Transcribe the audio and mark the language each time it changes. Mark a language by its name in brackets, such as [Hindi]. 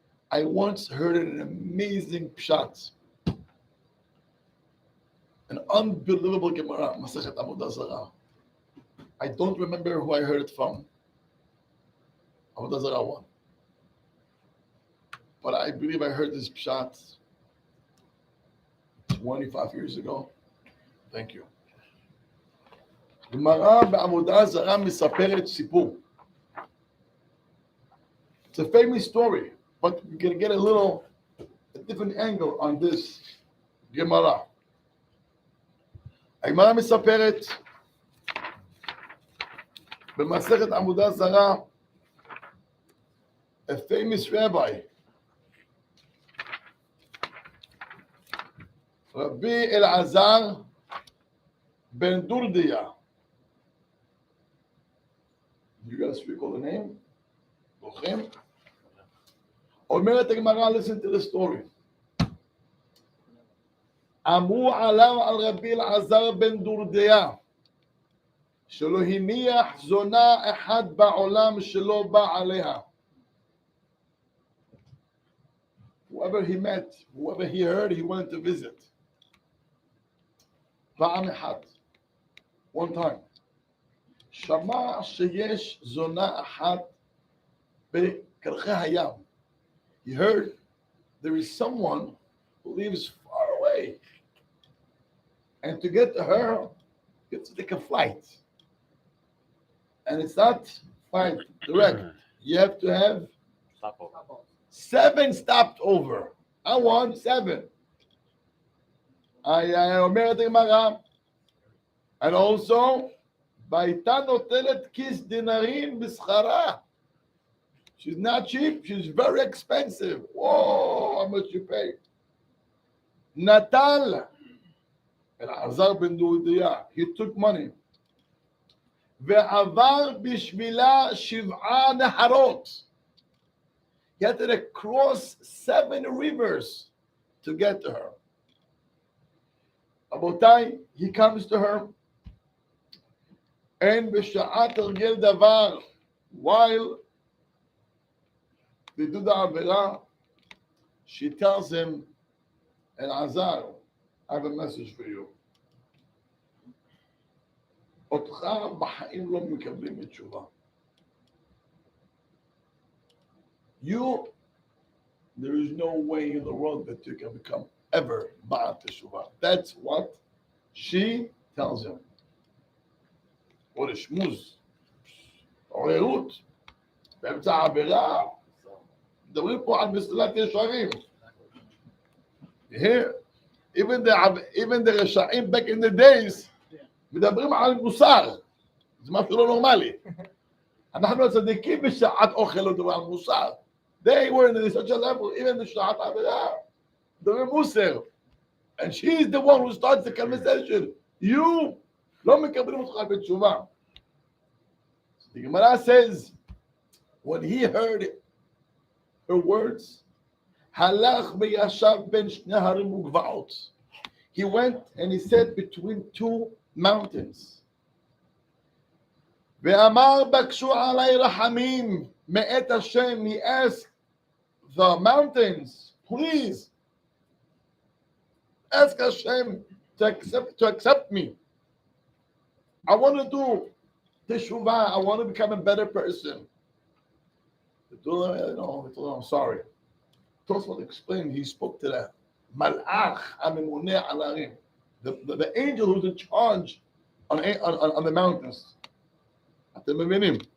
[English] I once heard an amazing pshat, an unbelievable Gemara, Masechet Avodah Zarah. I don't remember who I heard it from. Avodah Zarah 1. But I believe I heard this pshat 25 years ago. Thank you. [Hebrew] Gemara בעבודה זרה מספרת סיפור. [English] It's a famous story, but we're going to get a different angle on this Gemara. [Hebrew] הגמרא מספרת במסכת עבודה זרה, [English] a famous rabbi, [Hebrew] Rabbi Elazar ben Durdia. [English] You guys recall the name? [Hebrew] זוכרים? אומרת הגמרא, [English] listen to the story. [Hebrew] אמרו עליו על רבי אלעזר בן דורדיה, שלא הניח זונה אחד בעולם שלא בא עליה. [English] Whoever he met, whoever he heard, he wanted to visit. [Hebrew] פעם אחת, [English] one time. [Hebrew] שמע שיש זונה אחת בקרחי הים. [English] He heard there is someone who lives far away. And to get to her, you have to take a flight. And it's not flight direct. You have to have 7 stopped over. I want 7. [Hebrew] אומרת הגמרא, [English] and also, [Hebrew] והייתה נוטלת כיס דינרים בשכרה. [English] She's not cheap, she's very expensive. Whoa, how much you pay? [Hebrew] נטל, [English] אלעזר בן דורדיה, he took money. [Hebrew] ועבר בשבילה 7 נהרות. [English] He had to cross 7 rivers to get to her. [Hebrew] רבותיי, [English] he comes to her, [Hebrew] אין בשעת הרגל דבר, [English] while they do the עבירה, she tells him, אלעזר, I have a message for you. [Hebrew] אותך בחיים לא מקבלים בתשובה. [English] You, there is no way in the world that you can become ever Ba'at Teshuvah. That's what she tells him. What a shmuz. [Hebrew] עוררות. באמצע העבירה. מדברים פה על מסילת ישרים. [English] Here, even the רשעים back in the days, [Hebrew] מדברים על מוסר. זה משהו לא נורמלי. אנחנו הצדיקים בשעת אוכל לא מדברים על מוסר. [English] They were in such a level, even [Hebrew] בשעת העבירה. מדברים מוסר. [English] And she is the one who starts the conversation. [Hebrew] You לא מקבלים אותך בתשובה. [English] The Gemara says, when he heard her words, [Hebrew] הלך וישב בין שני הרים וגבעות. [English] He went and he sat between 2 mountains. [Hebrew] ואמר בקשו עלי רחמים מאת השם. [English] He asked the mountains, please ask Hashem to accept me. I want to do teshuvah. I want to become a better person. They told him, I'm sorry. Tosfot explained, he spoke to the malach [Hebrew] הממונה על ההרים, [English] the angel who's in charge on the mountains. [Hebrew] אתם מבינים?